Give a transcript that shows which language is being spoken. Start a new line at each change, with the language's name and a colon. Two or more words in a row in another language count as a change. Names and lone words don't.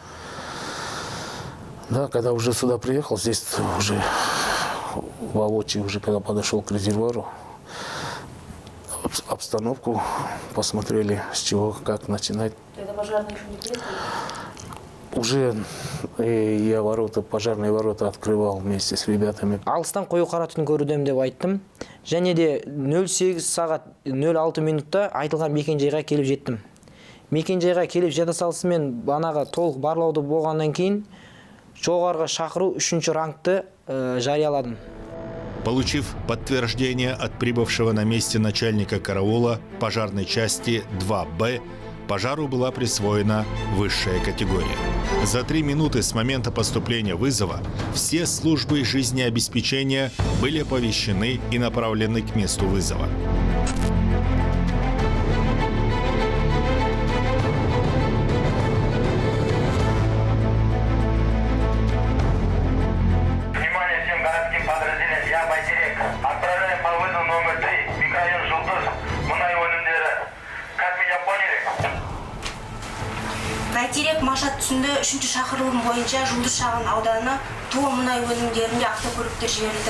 Russian: Да, когда уже сюда приехал, здесь уже воочию, уже когда подошел к резервуару, обстановку посмотрели, с чего, как начинать. Это пожарные еще не приехали? Уже я пожарные ворота открывал вместе с ребятами.
Kazakh: Алыстан қою қара түтін көрудем деп айттым. Және де 08 сағат 06 минутта айтылған мекен-жайға келіп жеттім. Мекен-жайға келіп жете салысымен банаға толық барлауды болғаннан кейін жоғарғы шақыру 3-ші рангты жарияладым.
Russian: Получив подтверждение от прибывшего на месте начальника караула пожарной части 2Б, пожару была присвоена высшая категория. За 3 минуты с момента поступления вызова все службы жизнеобеспечения были оповещены и направлены к месту вызова. Внимание всем городским подразделениям, я Байтерек. Отправляем по вызову номер 3, микрорайон
Kazakh: Жұлдыз, мұнай өнімдері.
Russian: Как меня поняли?
Kazakh: Бәйтерек Машат түсінде 3-ші шақырылым бойынша Жұлдыз шағын ауданы туы мұнай өнімдерінде автокөліктер жіберілді.